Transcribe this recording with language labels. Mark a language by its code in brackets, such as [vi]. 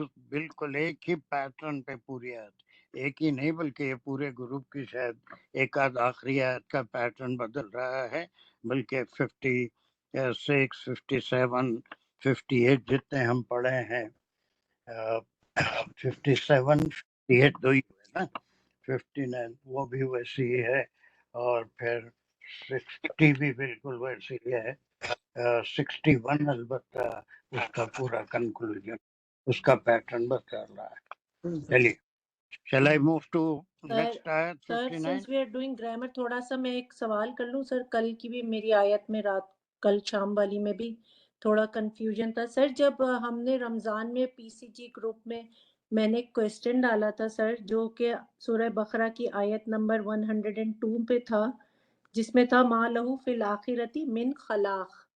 [ur] بالکل ایک ہی پیٹرن پہ پوری آیت، ایک ہی نہیں بلکہ یہ پورے گروپ کی شاید ایک آدھ آخری آیت کا پیٹرن بدل رہا ہے، بلکہ 56 57 58 جتنے ہم پڑھے ہیں، 57 58 دو ہی ہوئے نا، 59 وہ بھی ویسی ہی ہے، اور پھر 60 بھی بالکل ویسی ہی ہے. 61 البتہ اس کا پورا کنکلوژن اس کا پیٹرن بتا رہا ہے. [en] چلیے، shall I move to next آیت [ur] سر 59؟ [en] since we are doing grammar [ur] تھوڑا سا میں ایک سوال کر لوں سر. کل کی بھی میری آیت میں کل شام والی میں بھی تھوڑا کنفیوژن تھا سر. جب ہم نے رمضان میں پی سی جی گروپ میں نے ایک کویسچن ڈالا تھا سر، جو کہ سورہ بقرہ کی آیت نمبر 102 پہ تھا، جس میں تھا ما لہو فی الآخرتی من خلاق.